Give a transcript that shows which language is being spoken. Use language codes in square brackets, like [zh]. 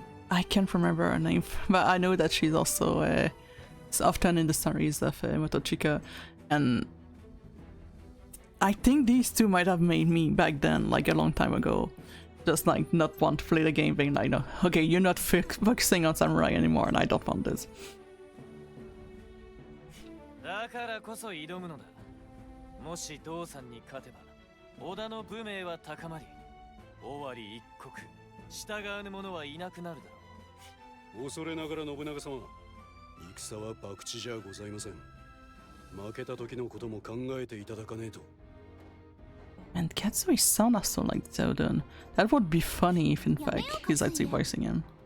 [en] I can't remember her name, but I know that she's also it's often in the stories of Motochika, and I think these two might have made me back then, like a long time ago, just like not want to play the game, being like, no, okay, you're not focusing on samurai anymore, and I don't want this. [ja] だからこそ挑むのだ。もし道さんに勝てば、織田の武名は高まり、尾張一国、従わぬ者はいなくなるだろう。恐れながら信長様、戦は博打じゃございません。負けた時のことも考えていただかねえと。 [en] And Katsui's son also like Zelda. That would be funny if in fact he's actually voicing him.